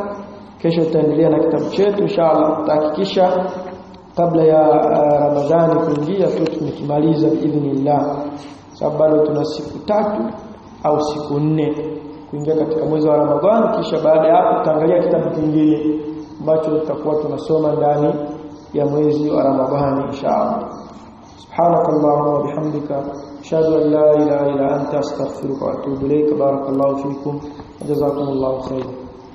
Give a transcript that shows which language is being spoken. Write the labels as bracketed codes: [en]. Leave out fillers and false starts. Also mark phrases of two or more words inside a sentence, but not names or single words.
[sw] Kesho tutaendelea na kitabu chetu inshallah, tutahakikisha kabla ya Ramadhani kuingia tu tumekimaliza biidhnillah, sababu bado tuna siku 3 au siku 4 kuingia katika mwezi wa Ramadhani. Kisha baada ya hapo tutaangalia kitabu kingine ambacho tutakuwa tunasoma ndani ya mwezi wa Ramadhani inshallah. [ar] سبحانك اللهم وبحمدك أشهد أن لا إله إلا أنت أستغفرك وأتوب إليك. بارك الله فيكم وجزاكم الله خيرا.